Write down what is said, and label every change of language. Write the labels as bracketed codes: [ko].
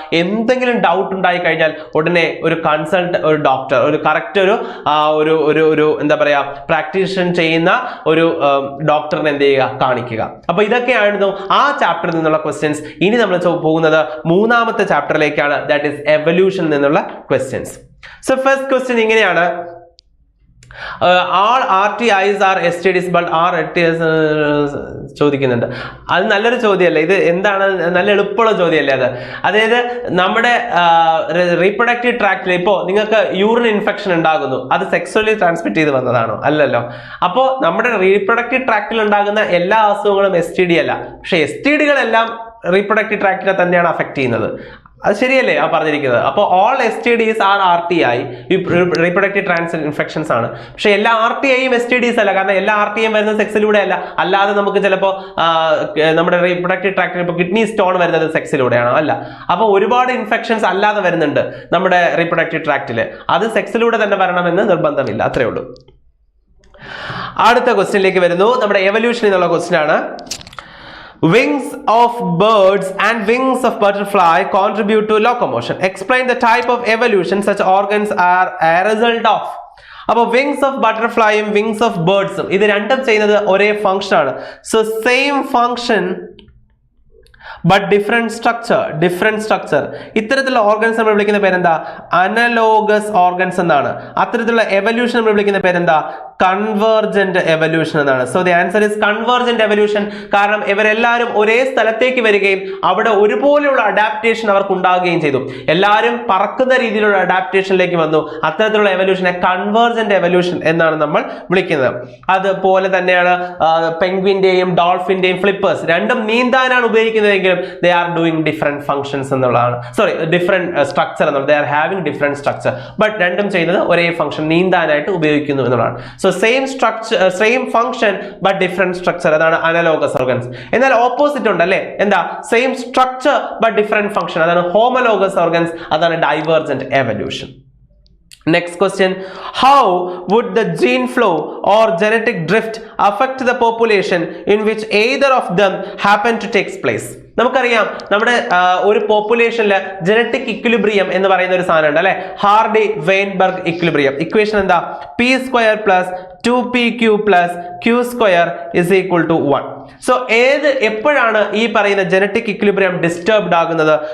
[ml] എന്തെങ്കിലും ഡൗട്ട് ഉണ്ടായി കഴിഞ്ഞാൽ ഉടനെ ഒരു കൺസൾട്ട്, ഒരു ഡോക്ടർ, ഒരു കറക്റ്റ് ഒരു എന്താ പറയാ പ്രാക്ടീഷൻ ചെയ്യുന്ന ഒരു ഡോക്ടറിനെ എന്ത് ചെയ്യുക, കാണിക്കുക. അപ്പൊ ഇതൊക്കെയായിരുന്നു ആ ചാപ്റ്ററിൽ നിന്നുള്ള ക്വസ്റ്റ്യൻസ്. ഇനി നമ്മൾ പോകുന്നത് മൂന്നാമത്തെ ചാപ്റ്ററിലേക്കാണ്, [en] that is evolution [ml] നിന്നുള്ള ക്വസ്റ്റ്യൻസ്. [en] so first question [ml] ഇങ്ങനെയാണ്, [en] all RTIs are STDs but are STIs [ml] ചോദിക്കുന്നുണ്ട്. അത് നല്ലൊരു ചോദ്യമല്ലേ, ഇത് എന്താണ്, നല്ല എളുപ്പമുള്ള ചോദ്യമല്ലേ അത്. അതായത് നമ്മുടെ റീപ്രൊഡക്റ്റീവ് ട്രാക്റ്റിൽ ഇപ്പോൾ നിങ്ങൾക്ക് യൂറിൻ ഇൻഫെക്ഷൻ ഉണ്ടാകുന്നു, അത് സെക്സ്വലി ട്രാൻസ്മിറ്റ് ചെയ്ത് വന്നതാണോ? അല്ലല്ലോ. അപ്പോൾ നമ്മുടെ റീപ്രൊഡക്റ്റീവ് ട്രാക്റ്റിൽ ഉണ്ടാകുന്ന എല്ലാ അസുഖങ്ങളും STD അല്ല, പക്ഷെ STDകളെല്ലാം റീപ്രൊഡക്റ്റീവ് ട്രാക്റ്റിനെ തന്നെയാണ് അഫക്ട് ചെയ്യുന്നത്. അത് ശരിയല്ലേ ആ പറഞ്ഞിരിക്കുന്നത്? അപ്പോൾ [en] All STDs are RTI, reproductive transmitted infections ആണ്. [ml] പക്ഷെ എല്ലാ RTIയും STDs അല്ല, കാരണം എല്ലാ RTIയും വരുന്നത് സെക്സിലൂടെ അല്ല. അല്ലാതെ നമുക്ക് ചിലപ്പോൾ നമ്മുടെ റീപ്രൊഡക്റ്റീവ് ട്രാക്റ്റിൽ ഇപ്പോൾ കിഡ്നി സ്റ്റോൺ വരുന്നത് സെക്സിലൂടെയാണോ? അല്ല. അപ്പോൾ ഒരുപാട് ഇൻഫെക്ഷൻസ് അല്ലാതെ വരുന്നുണ്ട് നമ്മുടെ റീപ്രൊഡക്റ്റീവ് ട്രാക്റ്റിൽ, അത് സെക്സിലൂടെ തന്നെ വരണമെന്ന് നിർബന്ധമില്ല. അത്രേ ഉള്ളൂ. അടുത്ത ക്വസ്റ്റ്യനിലേക്ക് വരുന്നു. നമ്മുടെ എവല്യൂഷൻ എന്നുള്ള ക്വസ്റ്റ്യൻ ആണ്. [en] Wings of birds and wings of butterfly contribute to locomotion. Explain the type of evolution such organs are a result of. [ml] അപ്പോൾ [en] wings of ബട്ടർഫ്ലൈയും wings of ബേർഡ്സും [ml] ഇത് രണ്ടും ചെയ്യുന്നത് ഒരേ ഫംഗ്ഷൻ ആണ്. [en] So same function but different structure. [ml] ഇത്തരത്തിലുള്ള organs നമ്മൾ വിളിക്കുന്ന പേരെന്താ? അനലോഗസ് ഓർഗൻസ് എന്നാണ്. അത്തരത്തിലുള്ള എവല്യൂഷൻ നമ്മൾ വിളിക്കുന്ന പേരെന്താ? കൺവേർജന്റ് എവല്യൂഷൻ എന്നാണ്. [en] So the answer is convergent evolution. [ml] കാരണം ഇവരെല്ലാവരും ഒരേ സ്ഥലത്തേക്ക് വരികയും അവിടെ ഒരുപോലെയുള്ള അഡാപ്റ്റേഷൻ അവർക്ക് ഉണ്ടാവുകയും ചെയ്തു. എല്ലാവരും പറക്കുന്ന രീതിയിലുള്ള അഡാപ്റ്റേഷനിലേക്ക് വന്നു. അത്തരത്തിലുള്ള എവല്യൂഷനെ കൺവേർജന്റ് എവല്യൂഷൻ എന്നാണ് നമ്മൾ വിളിക്കുന്നത്. അതുപോലെ തന്നെയാണ് പെൻഗ്വിന്റെയും ഡോൾഫിന്റെയും ഫ്ലിപ്പേഴ്സ് രണ്ടും നീന്താനാണ് ഉപയോഗിക്കുന്നതെങ്കിലും [en] they are doing different functions [ml] എന്നുള്ളതാണ്. [en] different structure [ml] എന്നുള്ളത്, [en] they are having different structure, but [ml] രണ്ടും ചെയ്യുന്നത് ഒരേ ഫംഗ്ഷൻ, നീന്താനായിട്ട് ഉപയോഗിക്കുന്നു എന്നുള്ളതാണ്. [en] So same structure, same function but different structure, അതാണ് analogous organs. എന്നാൽ opposite [ml] ഉണ്ട് അല്ലേ, എന്താ? [en] Same structure but different function, അതാണ് homologous organs, അതാണ് divergent evolution. Next question, how would the gene flow or genetic drift affect the population in which either of them happen to take place? [ml] നമുക്കറിയാം നമ്മുടെ ഒരു പോപ്പുലേഷനിൽ genetic equilibrium എന്ന് പറയുന്ന ഒരു സാധനം ഉണ്ട് അല്ലെ, ഹാർഡി വെയിൻബർഗ് ഇക്വിലിബ്രിയം. ഇക്വേഷൻ എന്താ? [en] p² + 2pq + q² = 1. [ml] സോ എപ്പോഴാണ് ഈ പറയുന്ന ജനറ്റിക് ഇക്വിലിബ്രിയം ഡിസ്റ്റർബ്ഡ് ആകുന്നത്?